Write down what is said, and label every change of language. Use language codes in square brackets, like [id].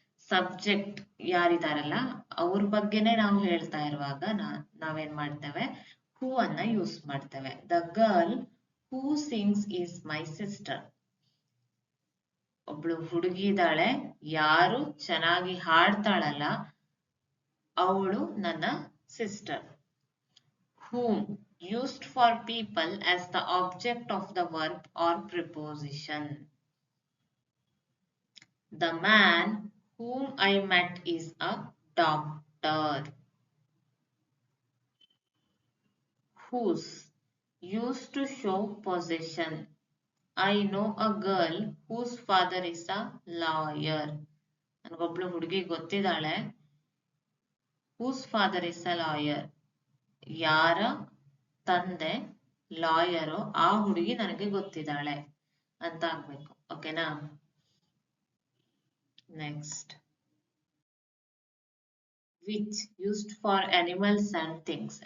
[kn] Subject ಯಾರಿದಾರಲ್ಲ ಅವ್ರ ಬಗ್ಗೆನೆ ನಾವು ಹೇಳ್ತಾ ಇರುವಾಗ ನಾವೇನ್ ಮಾಡ್ತೇವೆ? [en] who [kn] ಅನ್ನ ಯೂಸ್ ಮಾಡ್ತೇವೆ. [en] The girl who sings is my sister. [kn] ಒಬ್ಳು ಹುಡುಗಿ ಇದ್ದಾಳೆ, ಯಾರು ಚೆನ್ನಾಗಿ ಹಾಡ್ತಾಳಲ್ಲ ಅವಳು ನನ್ನ sister. [en] whom used for people as the object of the verb or preposition. The man whom I met is a doctor. Whose used to show possession. I know a girl whose father is a lawyer. [kn] ನನಗೊಬ್ಳು ಹುಡುಗಿ ಗೊತ್ತಿದ್ದಾಳೆ, [en] whose father is a lawyer. [kn] ಯಾರ ತಂದೆ lawyer ಆ ಹುಡುಗಿ ನನಗೆ ಗೊತ್ತಿದ್ದಾಳೆ ಅಂತ ಆಗ್ಬೇಕು. ಓಕೆನಾ? [en] Next, which used for animals and things.